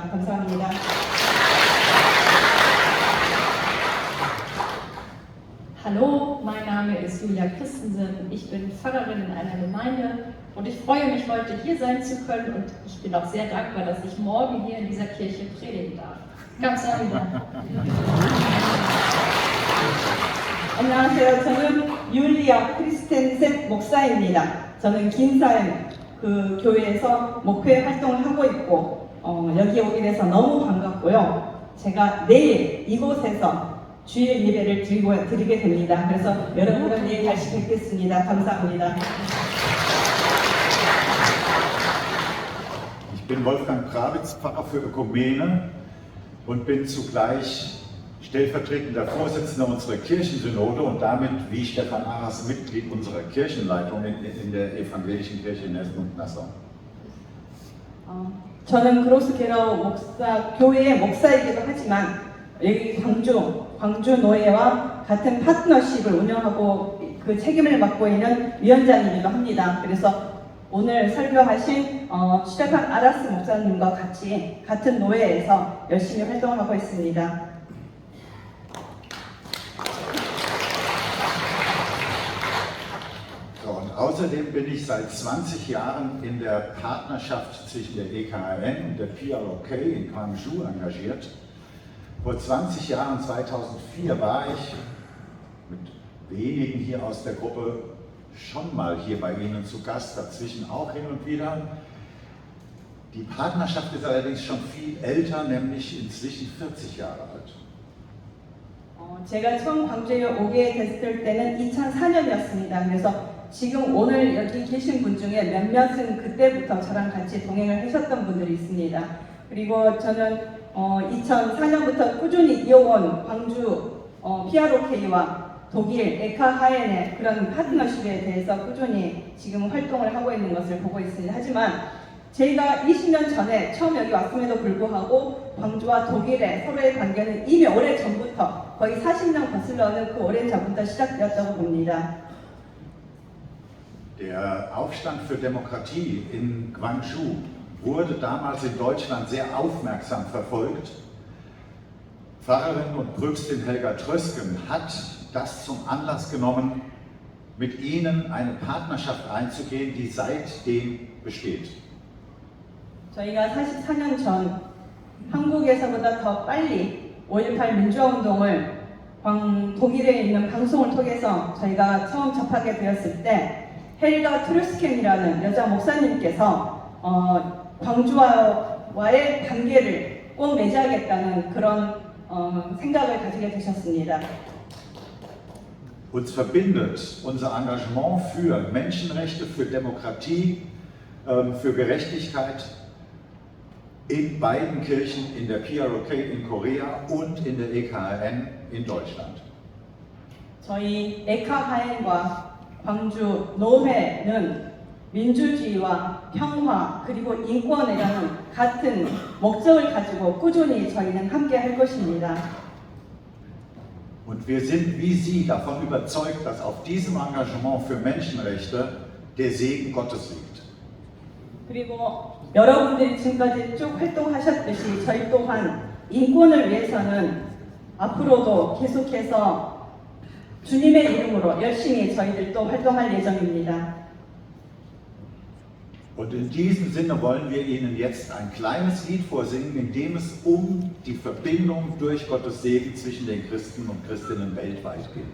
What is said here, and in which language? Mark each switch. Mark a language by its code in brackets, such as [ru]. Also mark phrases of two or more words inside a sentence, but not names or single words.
[ko] 감사합니다. [de] Hallo, mein Name ist Julia Christensen. Ich bin Pfarrerin in einer Gemeinde und ich freue mich, heute hier sein zu können und ich bin auch sehr dankbar, dass ich morgen hier in dieser Kirche predigen darf. [ko] 감사합니다. 안녕하세요. 저는 율리아 크리스텐센 목사입니다. 저는 김사연 그 교회에서 목회 활동을 하고 있고 여기 오게 돼서 너무 반갑고요. 제가 내일 이곳에서 주일 예배를 드리게 됩니다. 그래서 여러분은 내일 다시 뵙겠습니다. 감사합니다. [de] Ich bin Wolfgang Krawitz, Pfarrer für Ökumene und bin zugleich stellvertretender Vorsitzender unserer Kirchensynode und damit, wie Stefan Achers, Mitglied unserer Kirchenleitung in der evangelischen Kirche in Hessen und Nassau. [ko] 저는 크로스 게라우 교회의 목사이기도 하지만 여기 광주 노예와 같은 파트너십을 운영하고 그 책임을 맡고 있는 위원장이기도 합니다. 그래서 오늘 설교하신 슈테판 아라스 목사님과 같이 같은 노예에서 열심히 활동하고 있습니다. [de] Und außerdem bin ich seit 20 Jahren in der Partnerschaft zwischen der EKHN und der PROK in Guangzhou engagiert. Vor 20 Jahren, 2004, war ich mit wenigen hier aus der Gruppe schon mal hier bei Ihnen zu Gast, dazwischen auch hin und wieder. Die Partnerschaft ist allerdings schon viel älter, nämlich inzwischen 40 Jahre alt. [ko] 제가 처음 광주에 오게 됐을 때는 2004년이었습니다. 그래서 지금 오늘 여기 계신 분 중에 몇몇은 그때부터 저랑 같이 동행을 하셨던 분들이 있습니다. 그리고 저는 2004년부터 꾸준히 이어온 광주 PROK와 독일 에카하엔의 그런 파트너십에 대해서 꾸준히 지금 활동을 하고 있는 것을 보고 있습니다. 하지만 제가 20년 전에 처음 여기 왔음에도 불구하고 광주와 독일의 서로의 관계는 이미 오래전부터 거의 40년 거슬러는 그 오랜 전부터 시작되었다고 봅니다. [de] Der Aufstand für Demokratie in Guangzhou wurde damals in Deutschland sehr aufmerksam verfolgt. Pfarrerin und Pröpstin Helga Trösken hat das zum Anlass genommen, mit Ihnen eine Partnerschaft einzugehen, die seitdem besteht. [ko] 저희가 44년 전 한국에서보다 더 빨리 5.18 민주화운동을 독일에 있는 방송을 통해서 저희가 처음 접하게 되었을 때 헬가 트루스켄이라는 여자 목사님께서 광주와의 관계를 꼭 맺어야겠다는 그런 생각을 가지게 되셨습니다. [de] Uns verbindet unser Engagement für Menschenrechte, für Demokratie, für Gerechtigkeit in beiden Kirchen, in der PROK in Korea und in der EKHN in Deutschland. [ko] 저희 에카하엔과 광주 노회는 민주주의와 평화 그리고 인권이라는 같은 목적을 가지고 꾸준히 저희는 함께 할 것입니다. [de] Und wir sind wie Sie davon überzeugt, dass auf diesem Engagement für Menschenrechte der Segen Gottes liegt. [ko] 그리고 여러분들이 지금까지 쭉 활동하셨듯이 저희 또한 인권을 위해서는 앞으로도 계속해서 주님의 이름으로 열심히 저희들도 활동할 예정입니다. [de] Und in diesem Sinne wollen wir Ihnen jetzt ein kleines Lied vorsingen, in dem es um die Verbindung durch Gottes Segen zwischen den Christen und Christinnen weltweit geht.